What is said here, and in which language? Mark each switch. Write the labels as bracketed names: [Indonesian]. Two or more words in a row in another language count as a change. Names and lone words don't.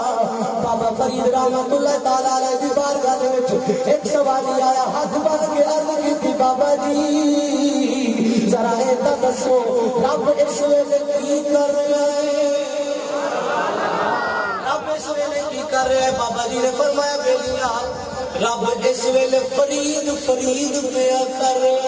[Punjabi] بابا فرید [Arabic] رحمة الله تعالى عليه [Punjabi] دی بارگاہ دے وچ ایک سوالی آیا ہاتھ بن کے عرض کیتی بابا جی ذرا اے تاں دسو رب اس ویلے کی کر رہا ہے رب اس ویلے کی کر رہا ہے. بابا جی نے فرمایا بیلیا رب اس ویلے فرید فرید پیا کر رہا.